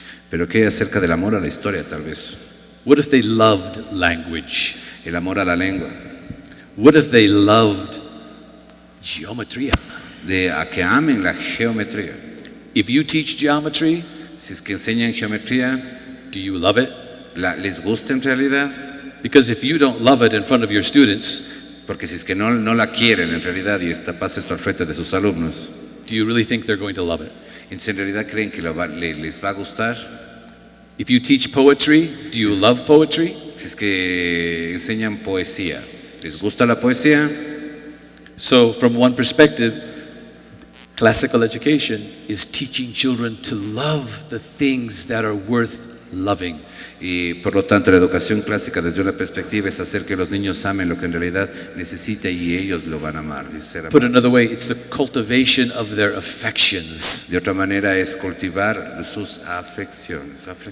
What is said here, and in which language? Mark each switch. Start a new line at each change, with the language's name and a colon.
Spanish: Pero ¿qué acerca del amor a la historia tal vez?
English: What if they loved language?
Spanish: El amor a la lengua.
English: What if they loved geometría?
Spanish: A que amen la geometría.
English: If you teach geometry,
Spanish: Si es que enseñan geometría,
English: do you love it?
Spanish: ¿les gusta en realidad?
English: Because if you don't love it in front of your students,
Spanish: Porque si es que no la quieren en realidad y pasa esto al frente de sus alumnos,
English: do you really think they're going to love it?
Spanish: entonces en realidad creen que les va a gustar.
English: If you teach poetry, do you love poetry?
Spanish: Si es que enseñan poesía, ¿les gusta la poesía?
English: So, from one perspective, classical education is teaching children to love the things that are worth loving.
Spanish: Y por lo tanto la educación clásica desde una perspectiva es hacer que los niños amen lo que en realidad necesita y ellos lo van a amar. Y ser
English: Put
Spanish: amados.
English: another way, it's the cultivation of their affections.
Spanish: De otra manera es cultivar sus afecciones.